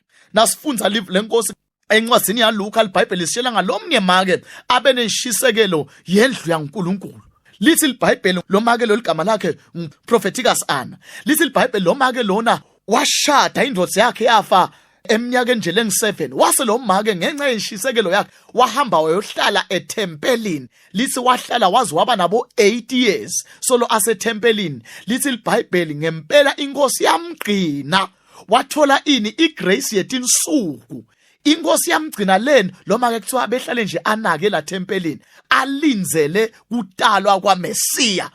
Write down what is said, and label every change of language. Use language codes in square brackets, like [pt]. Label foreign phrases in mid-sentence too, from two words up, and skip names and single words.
[ss] Nasifunza lenkosi encwadini yaLuka iBhayibheli lisitshela ngalomnye make abe neshisekelo yendlu yaNkulunkulu. Lithi iBhayibheli lo make lo ligama lakhe Propheticus Anna. Lithi iBhayibheli lo make lona washada indodana yakhe yafa eminyakeni nje lengi7 wase lo make ngenxa yeshisekelo yakhe wahamba wayohlala etempelini. Lithi wahlala wazi waba nabo 8 years solo asethempelini. Lithi iBhayibheli ngempela inkosi yamgcina wathola ini igrace yetinsuku. Inkosi yamgcina leni lo make kuthiwa behlale nje anake la tempelini alinzele kutalwa kwaMesiya.